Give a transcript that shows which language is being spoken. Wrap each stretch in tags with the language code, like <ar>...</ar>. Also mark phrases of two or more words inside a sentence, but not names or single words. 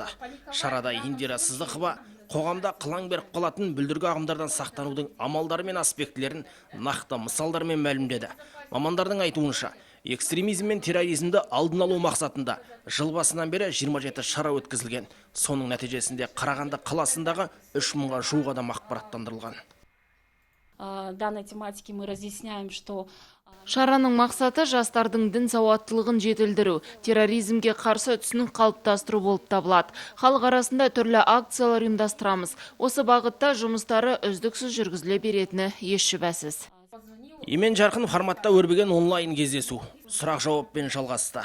<kk>Шарада Индира Сыздықова қоғамда қылаң беріп қалатын бүлдіргі ағымдардан сақтанудың амалдары мен аспектілерін нақты мысалдармен мәлімдеді. Мамандардың айтуынша, экстремизм мен терроризмді алдын алу мақсатында жыл басынан бері 27 шара өткізілген. Соның нәтижесінде Қарағанды қаласындағы 3000-ға жуық адам ақпараттандырылған.</kk> <ru>Данной тематики мы разъясняем, что</ru> <kk>Шараның мақсаты жастардың дін сауаттылығын жетілдіру, терроризмге қарсы түсінік қалыптастыру болып табылады. Халық арасында түрлі акциялар ұйымдастырамыз. Осы бағытта жұмыстары үздіксіз жүргізіле беретіні еш шүбәсіз. Емен жарқын форматта өрбіген онлайн кездесу сұрақ жауаппен жалғасты.</kk>